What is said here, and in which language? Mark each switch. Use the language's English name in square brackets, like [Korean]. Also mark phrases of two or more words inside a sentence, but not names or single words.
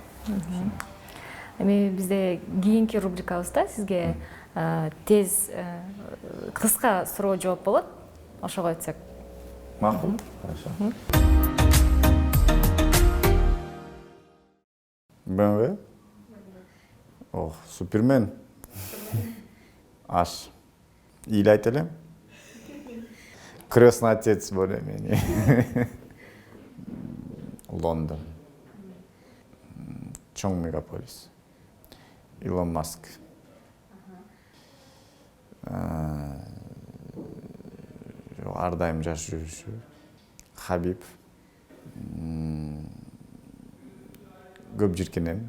[Kyrgyz] Эми бизде кийинки рубрикабызда сизге тез кыска суроо жооп болот. Ошого өтсөк. Макул, хорошо. БМВ? Ох, Супермен. Аш. Или айта элем? [Russian] Крестный отец более-менее. [Kyrgyz] Лондон. Чоң мегаполис. Илон Маск. Ар дайым жаш жүрүшү. Хабиб. Көп жиркенем.